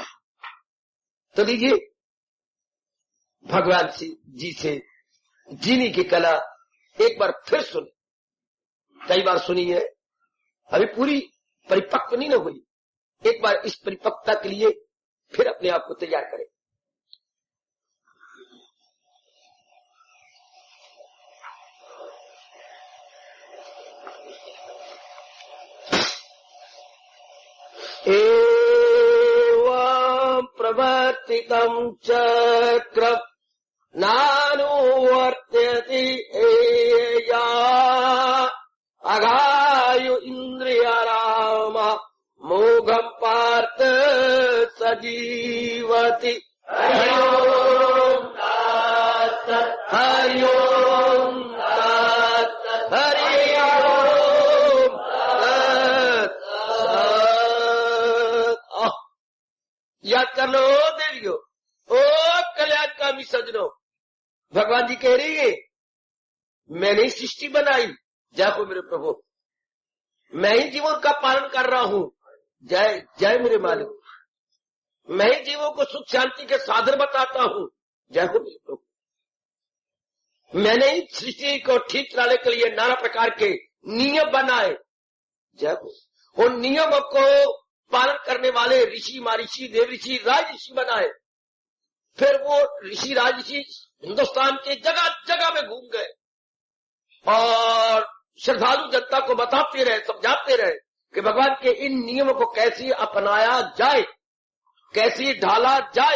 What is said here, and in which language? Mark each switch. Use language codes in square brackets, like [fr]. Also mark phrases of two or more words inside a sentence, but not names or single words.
[hi] तो लीजिए भगवान जी से जीने की कला एक बार फिर सुनें. कई बार सुनी है, अभी पूरी परिपक्व नहीं न हुई. एक बार इस परिपक्वता के लिए फिर अपने आप को तैयार करें. [sa] एवं प्रवर्तितं चक्रं नानुवर्तयतीह यः अघायुरिन्द्रियारामो मोघं पार्थ स जीवति. हरि ॐ तत् हरि ॐ तत् हरि ॐ तत्. [hi] याद कर लो देवियो, ओ कल्याण कामी सज्जनो. भगवान जी कह रही है मैंने सृष्टि बनाई, जय हो मेरे प्रभु, मैं ही जीवन का पालन कर रहा हूँ. जय जय मेरे मालिक, मैं ही जीवों को सुख शांति के साधन बताता हूँ. जय हो मेरे प्रभु, मैंने ही सृष्टि को ठीक चलाने के लिए नाना प्रकार के नियम बनाए. जय हो इन नियमों को पालन करने वाले ऋषि, महर्षि, देवर्षि, राजर्षि बनाए. फिर वह ऋषि राजर्षि हिंदुस्तान के जगह जगह में घूम गए और श्रद्धालु जनता को बताते रहे, समझाते रहे कि भगवान के इन नियमों को कैसे अपनाया जाए, कैसे ढाला जाए.